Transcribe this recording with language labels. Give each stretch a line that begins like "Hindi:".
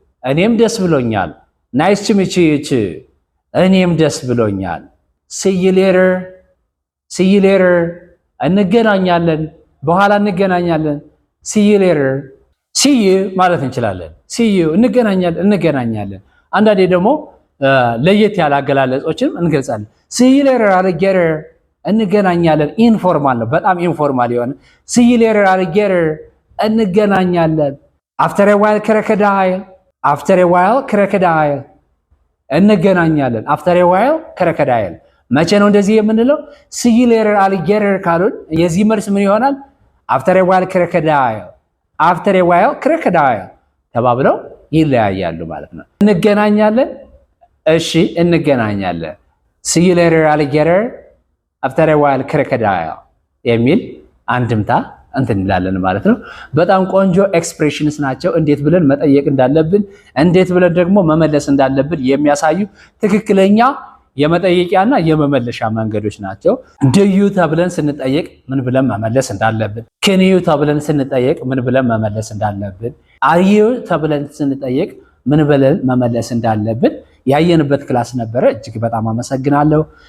Amharic: እኔም ደስ ብሎኛል።
English: Nice to meet you too.
Amharic: እኔም ደስ ብሎኛል።
English: See you later. See you later.
Amharic: እንገናኛለን። በኋላ እንገናኛለን።
English: See you later.
Amharic: See you ማለት እንችላለን። See you እንገናኛለን። አንዳንዴ ደግሞ ለየት ያለ አገላለጾችን እንገልጻለን።
English: See you later alligator.
Amharic: እንገናኛለን። ኢንፎርማል ነው፣ በጣም ኢንፎርማል የሆነ
English: See you later alligator.
Amharic: እንገናኛለን።
English: After a while crocodile. After a while crocodile.
Amharic: እንገናኛለን።
English: After a while crocodile.
Amharic: መቼ ነው እንደዚህ የምንለው?
English: See you later alligator
Amharic: ካሉን የዚህ መልስ ምን ይሆናል?
English: After a while crocodile. After a while crocodile
Amharic: ተባብለው ይለያያሉ ማለት ነው። እንገናኛለን። እሺ እንገናኛለን።
English: See you later alligator.
Amharic: After a while crocodile የሚል አንድምታ እንትን እንላለን ማለት ነው። በጣም ቆንጆ ኤክስፕሬሽንስ ናቸው። እንዴት ብለን መጠየቅ እንዳለብን፣ እንዴት ብለን ደግሞ መመለስ እንዳለብን የሚያሳዩ ትክክለኛ የመጠየቂያና የመመለሻ መንገዶች ናቸው።
English: Do you
Amharic: ተብለን ስንጠየቅ ምን ብለን መመለስ እንዳለብን፣
English: Can you
Amharic: ተብለን ስንጠየቅ ምን ብለን መመለስ እንዳለብን፣
English: Are you
Amharic: ተብለን ስንጠየቅ ምን ብለን መመለስ እንዳለብን ያየንበት ክላስ ነበረ። እጅግ በጣም አመሰግናለሁ።